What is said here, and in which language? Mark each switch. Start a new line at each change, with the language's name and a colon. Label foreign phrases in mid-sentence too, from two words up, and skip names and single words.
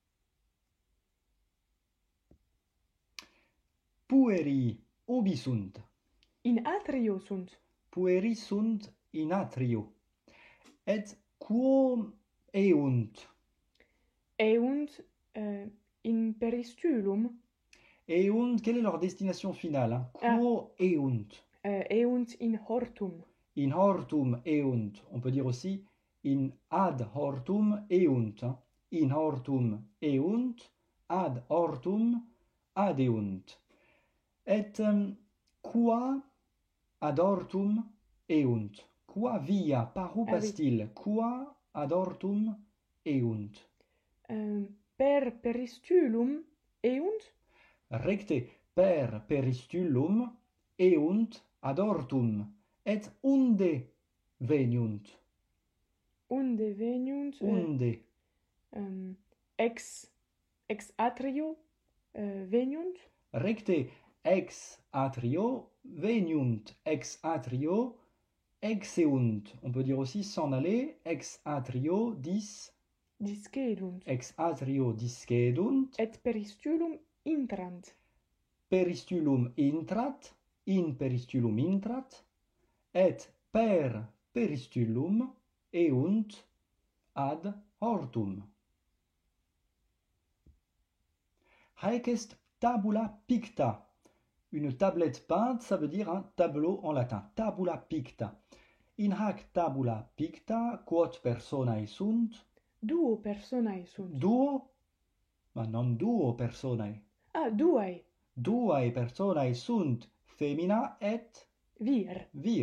Latin: Pueri ubi sunt? In atrio sunt. Pueri sunt in atrio. Et quo eunt? Eunt in peristulum. Eunt,
French: quelle est leur destination finale, hein?
Latin: Quo eunt? Eunt in hortum. In hortum eunt.
French: On peut dire aussi
Latin: in ad hortum eunt.
French: Hein?
Latin: In hortum eunt, ad hortum adeunt. Et qua ad hortum eunt? Qua via,
French: par où Ah oui. passe-t-il?
Latin: Qua ad hortum eunt? Per peristulum eunt. Recte, per peristulum eunt ad hortum. Et unde veniunt? Unde veniunt. Unde? Ex atrio veniunt. Recte, ex atrio veniunt. Ex atrio exeunt.
French: On peut dire aussi s'en aller.
Latin: Ex atrio Discedunt. Ex atrio discedunt. Et peristulum intrant. Peristulum intrat. In peristulum intrat. Et per peristulum eunt ad hortum. Haec est tabula picta.
French: Une tablette peinte, ça veut dire un tableau en latin.
Latin: Tabula picta. In hac tabula picta quot personae sunt? Duo personae sunt. Duo? Ma non duo personae. Duae. Duae personae sunt femina et Vir.